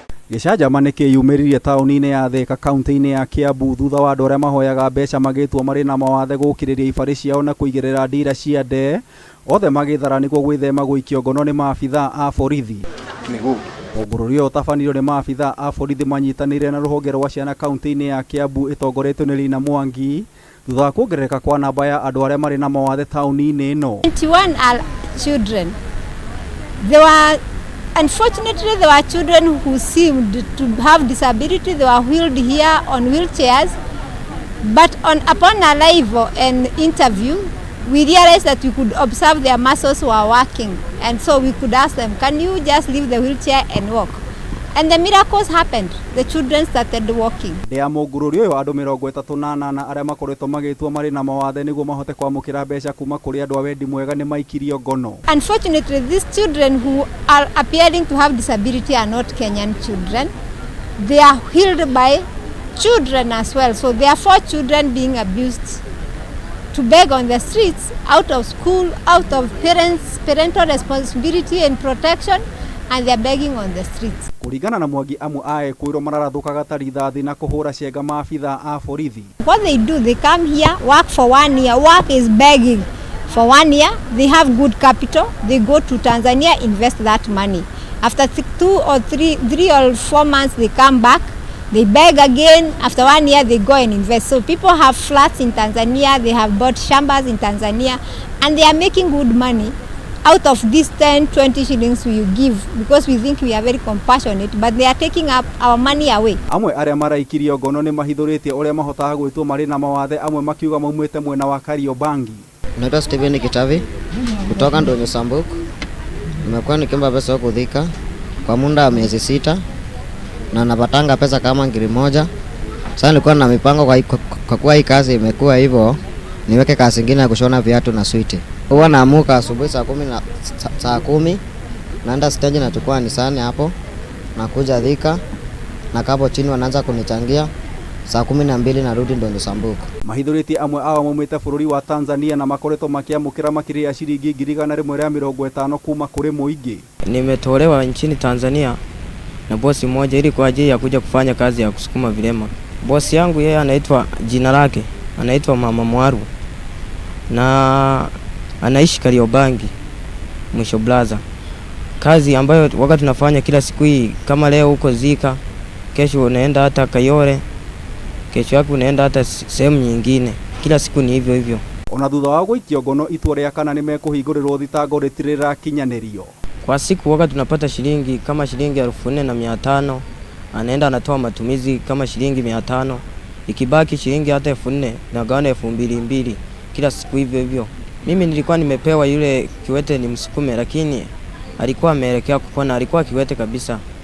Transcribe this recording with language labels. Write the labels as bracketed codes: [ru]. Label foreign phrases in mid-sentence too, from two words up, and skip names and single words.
[ki] Gicanjama nikiyumiririe tauni-ini ya Thika kaunti-ini ya Kiambu thutha wa andu aria mahoyaga mbeca magitwo mari na mawathe guukiriria ibari ciao na kuigirira ndira cia ndee othe magithara niguo gwithema guikio ngono ni maabithaa a borithi. Mungururio utabanitio ni maabithaa a borithi manyitanire na ruhonge rwa ciana kaunti-ini ya Kiambu itongoretio ni Lina Mwangi thutha wa kuongerereka kwa namba ya andu aria mari na mawathe tauni-ini ino. [en] 21 are children. Unfortunately, there were children who seemed to have disability. They were wheeled here on wheelchairs. But upon arrival and interview, we realized that we could observe their muscles were working. And so we could ask them, can you just leave the wheelchair and walk? And the miracles happened. The children started walking. [ki] Ndia mungururio uyu andu 38 aria makoretwo magitwo mari na mawathe niguo mahote kwamukira mbeca kuma kuri andu a wendi mwega ni maikirio ngono. [en] Unfortunately, these children who are appearing to have disability are not Kenyan children. They are healed by children as well. So there are 4 children being abused to beg on the streets, out of school, out of parental responsibility and protection, and they are begging on the streets. [ki] Kuringana na Mwangi amwe ae kwiro mararathukaga ta rithathi na kuhura cienga maabithaa a borithi. [en] What they do, they come here, work for 1 year. Work is begging for 1 year. They have good capital. They go to Tanzania, invest that money. After 3 or 4 months, they come back. They beg again. After 1 year, they go and invest. So people have flats in Tanzania. They have bought shambas in Tanzania, and they are making good money out of these 10-20 shillings we give, because we think we are very compassionate, but they are taking up our money away. [ki] Amwe aria maraikirio ngono ni mahithuritie uria mahotaga gwitwo mari na mawathe, amwe makiuga maumite mwena wa Kariobangi. [sw] Naitwa Steven Kitavi kutoka Ndonyo Sambuku. Nimekuwa nikiomba pesa huko Thika kwa muda wa miezi 6 na napatanga pesa kama 1,000. Sasa nilikuwa na mipango kwa kuwa hii kazi imekuwa hivyo, niweke kazi nyingine ya kushona viatu na switi. Huwa naamuka asubuhi saa 10 naenda stage nachukua Nisani hapo nakuja Thika na kapo chini wanaanza kunichangia saa 12 narudi Ndonyo Sambuku. [ki] Mahithuritie amwe awa maumite bururi wa Tanzania na makoretwo makiamukira makiri ya ciringi 150 kuma kuri muingi. [sw] Nimetolewa nchini Tanzania na bosi mmoja ili kwa ajili ya kuja kufanya kazi ya kusukuma vilema. Bosi yangu yeye anaitwa jina lake anaitwa Mama Mwaru na anaishi Kariobangi mwisho blaza. Kazi ambayo wakati tunafanya kila siku hii, kama leo huko Zika, kesho unaenda hata Kayore, kesho yake unaenda hata sehemu nyingine. Kila siku ni hivyo hivyo. [ki] Ona thutha wa guikio ngono itua ria kana ni mekuhingurirwo thitango ritirira kinyanirio. [sw] Kwa siku wakati tunapata shilingi kama shilingi 4,500, anaenda anatoa matumizi kama shilingi 500, ikibaki shilingi hata 4,000 na gawana 2,200 kila siku hivyo hivyo. Mimi nilikuwa nimepewa yule kiwete ni msukume, lakini alikuwa ameelekea kupona, alikuwa kiwete kabisa.